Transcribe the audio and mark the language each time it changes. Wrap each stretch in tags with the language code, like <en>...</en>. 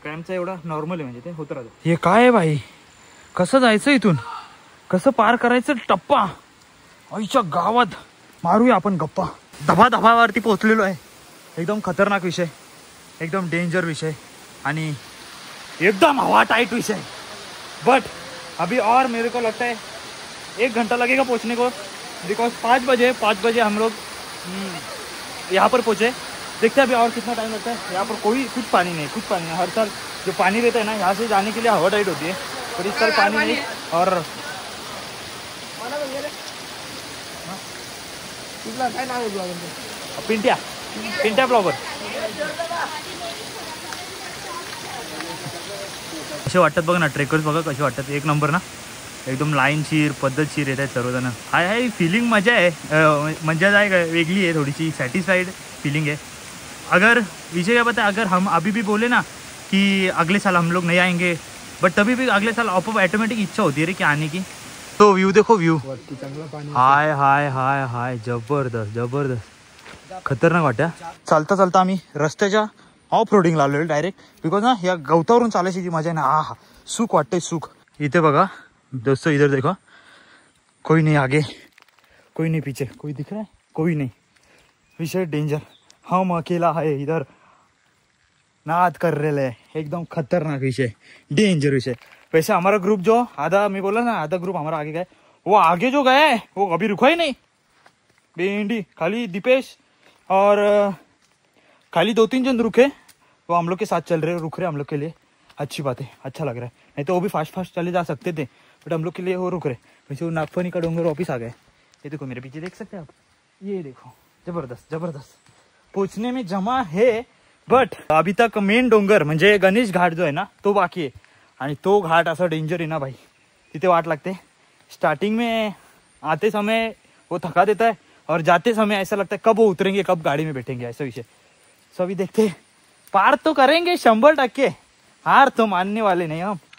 <mr>क्रॅम्पचा एवढा नॉर्मल आहे, म्हणजे ते होत राहतं. हे काय आहे भाई, कसं जायचं इथून, कसं पार करायचं टप्पा. आईच्या गावात मारूया आपण गप्पा. धबाधबावरती पोहोचलेलो आहे. एकदम खतरनाक विषय, एकदम डेंजर विषय आणि एकदम हवा टाइट विषय.</mr> <hi>बट अभी और मेरे को लगता है 1 घंटा लगेगा पहुंचने को, बिकॉज 5 बजे हम लोग यहाँ पर पहुंचे. देखते हैं अभी और कितना टाइम लगता है. यहाँ पर कुछ पानी नहीं. हर साल जो पानी रहता है ना, यहाँ से जाने के लिए हवा टाइट होती है, पर इस साल पानी नहीं.</hi> <mr>और पिंट्या ब्लॉगर कसे वाटतात बघा ना, ट्रेकर्स बघा कसे वाटतात. एक नंबर ना, एकदम लाईनशीर पद्धतशीर येत आहेत सर्वजण. हाय फीलिंग मजा आहे. मजा आहे वेगळी आहे,</mr> <hi>थोडीशी सैटिस्फाइड फीलिंग है. अगर विजय क्या पता है, अगर हम अभी भी बोले ना कि अगले साल हम लोग नहीं आएंगे, बट तभी भी अगले साल ऑटोमेटिक इच्छा होती है रे कि आने की. तो व्यू देखो, व्यू हाय हाय हाय हाय, जबरदस्त खतरनाक वाट्या.</hi> <mr>चालता चालता आम्ही रस्त्याच्या ऑफ रोडिंगला आलेलो डायरेक्ट, बिकॉज ना या गवतावरून चालायची जी मजा आहे ना, हा सुख वाटतंय सुख.</mr> <hi>इथे बघा दोस्तों, इधर देखो, कोई नहीं आगे, कोई नहीं पीछे, कोई दिख रहा है, कोई नहीं. विषय डेंजर. हम अकेला है इधर, नाद कर रहे हैं. एकदम खतरनाक विषय, डेंजर विषय. वैसे हमारा ग्रुप जो आधा, मैं बोला ना आधा ग्रुप हमारा आगे गया, वो आगे जो गया है वो अभी रुका ही नहीं. बेंडी खाली दीपेश और खाली 2-3 जन रुके, वो हम लोग के साथ चल रहे, रुक रहे हम लोग के लिए. अच्छी बात है, अच्छा लग रहा है. नहीं तो वो भी फास्ट चले जा सकते थे, बट हम लोग के लिए वो रुक रहे. वैसे वो नागफनी का डोंगर वापिस आ गए. ये देखो मेरे पीछे, देख सकते हैं आप, ये देखो जबरदस्त पहुंचने में जमा है. बट अभी तक मेन डोंगर</hi> <mr>म्हणजे गणेश घाट जो आहे ना, तो बाकी आहे. आणि तो घाट असा डेंजर आहे ना भाई, तिथे वाट लागते.</mr> <hi>स्टार्टिंग में आते समय वो थका देता है, और जाते समय ऐसा लगता है कब वो उतरेंगे, कब गाड़ी में बैठेंगे, ऐसा विषय. सो अभी देखते, पार तो करेंगे 100%, हार तो मानने वाले नहीं हम.</hi>